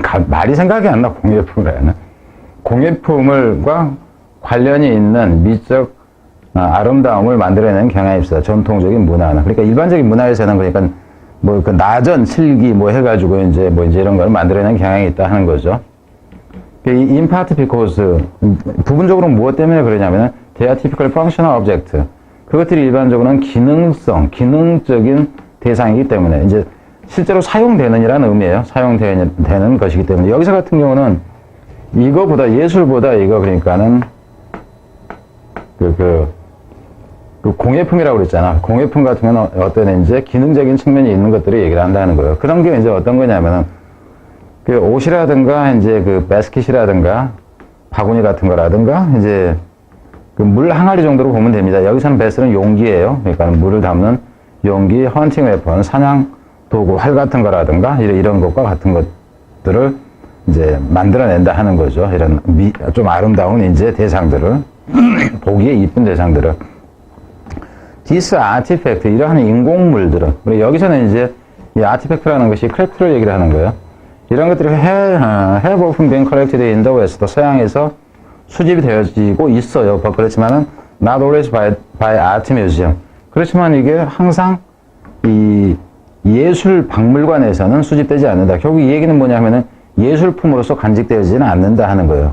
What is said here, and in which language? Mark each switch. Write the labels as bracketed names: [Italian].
[Korean] 말이 생각이 안 나, 공예품이라는. 공예품과 관련이 있는 미적 아름다움을 만들어내는 경향이 있어요. 전통적인 문화는. 그러니까 일반적인 문화에서는 그러니까 나전, 칠기 해가지고 이제 이런 걸 만들어내는 경향이 있다 하는 거죠. [English] In part because, [Korean] 부분적으로 무엇 때문에 그러냐면은, [English] they are typical functional object. [Korean] 그것들이 일반적으로는 기능적인 대상이기 때문에, 이제 실제로 사용되는 이라는 의미예요. 사용되는 것이기 때문에. 여기서 같은 경우는 예술보다 그러니까는, 공예품이라고 그랬잖아. 공예품 같은 경우는 어떤 이제 기능적인 측면이 있는 것들을 얘기를 한다는 거예요. 그런 게 이제 어떤 거냐면은, 옷이라든가, 이제 바스켓이라든가, 바구니 같은 거라든가, 이제 물 항아리 정도로 보면 됩니다. 여기서는 베스는 용기예요. 그러니까 물을 담는 용기, 헌팅 웨폰, 사냥 도구, 활 같은 거라든가, 이런 것과 같은 것들을 이제 만들어낸다 하는 거죠. 이런 좀 아름다운 이제 대상들을, 보기에 이쁜 대상들을. [English] This artifact, [Korean] 이러한 인공물들은, 그리고 여기서는 이제 이 아티팩트라는 것이 크래프트를 얘기를 하는 거예요. 이런 것들이 [English] have often been collected in the West, [Korean] 서양에서 수집이 되어지고 있어요. 그렇지만은 [English] not always by art museum. [Korean] 그렇지만 이게 항상 이 예술 박물관에서는 수집되지 않는다. 결국 이 얘기는 뭐냐면은 예술품으로서 간직되어지지는 않는다 하는 거예요.